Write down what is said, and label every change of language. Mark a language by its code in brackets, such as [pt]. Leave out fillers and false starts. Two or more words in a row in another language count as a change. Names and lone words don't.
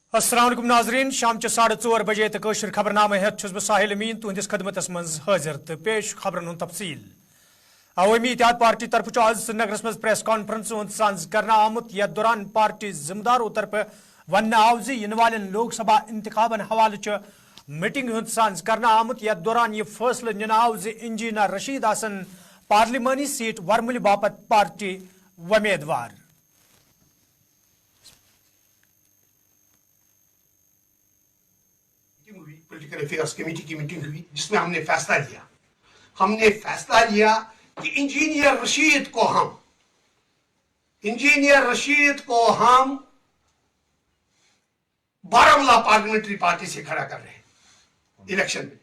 [ar] السلام عليكم [ks] नाजरीन शाम 4:30 बजे तो खबरनामे हेत छुस बह साहिल अमीन तुहंदिस खदमतस मज हाजिर तो पेश खबरन हुंद तफसील। अवामी इत्तेहाद पार्टी तरफ आज श्रीनगरस मज [en] press conference [ks] साज करना आमुत यथ दौरान पार्टी जिम्मेदारों तरफ वन आव इन वाल लोकसभा इंतखाबन हवाले मीटिंग हुंद साज करना आमुत यथ दौरान यह फैसले निन आव इंजीनियर रशीद आसन पार्लिमानी सीट वर्मुल बापत पार्टी उम्मीदवार। [en] political affairs committee [hi] की मीटिंग हुई जिसमें हमने फैसला लिया कि इंजीनियर रशीद को हम बारामूला [en] parliamentary party [hi] से खड़ा कर रहे हैं इलेक्शन में।